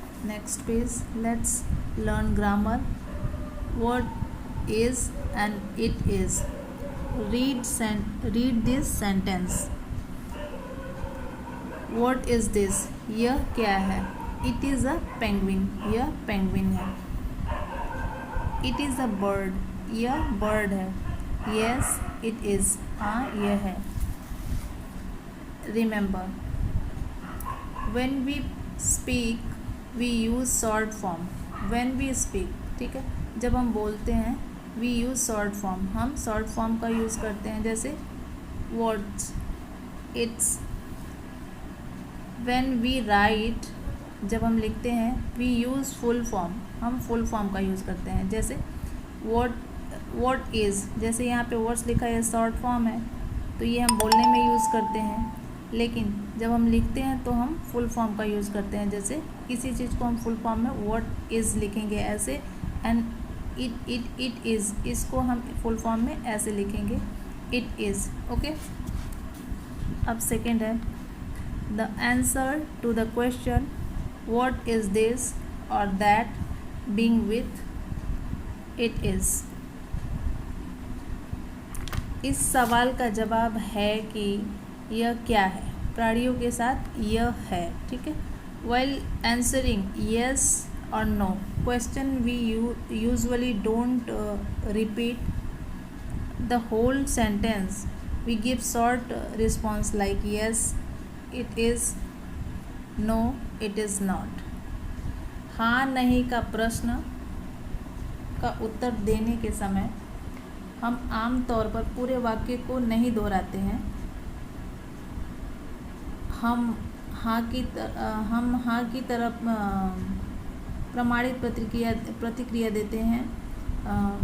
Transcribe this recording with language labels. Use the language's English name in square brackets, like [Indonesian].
[English] Next page. Let's learn grammar. What is and it is. read this sentence। what is this, [Hindi] यह क्या है। [English] it is a penguin, [Hindi] यह penguin है। [English] it is a bird, [Hindi] यह bird है। [English] yes it is, [Hindi] हाँ यह है। [English] remember when we speak we use short form। when we speak, [Hindi] ठीक है, जब हम बोलते हैं [English] we use short form, [Hindi] हम शॉर्ट फॉर्म का यूज़ करते हैं। जैसे words, it's. [English] when we write, [Hindi] जब हम लिखते हैं [English] we use full form, [Hindi] हम फुल फॉर्म का यूज़ करते हैं। जैसे व्हाट इज़, जैसे यहाँ पे वर्ड्स लिखा है शॉर्ट फॉर्म है तो ये हम बोलने में यूज़ करते हैं, लेकिन जब हम लिखते हैं तो हम फुल फॉर्म का यूज़ करते हैं। जैसे किसी चीज़ को हम फुल फॉर्म में व्हाट इज़ लिखेंगे ऐसे, एंड इट इज़, इसको हम फुल फॉर्म में ऐसे लिखेंगे, इट इज़। [English] Okay, अब second है the answer to the question what is this और that being with it is. [Hindi] इस सवाल का जवाब है कि यह क्या है, प्राणियों के साथ यह है, ठीक है। [English] while answering yes or no question we usually don't repeat the whole sentence, we give short response like yes it is, no it is not। [Hindi] हाँ नहीं का प्रश्न का उत्तर देने के समय हम आम तौर पर पूरे वाक्य को नहीं दोहराते हैं, हम हाँ की तरफ प्रमाणित प्रतिक्रिया देते हैं।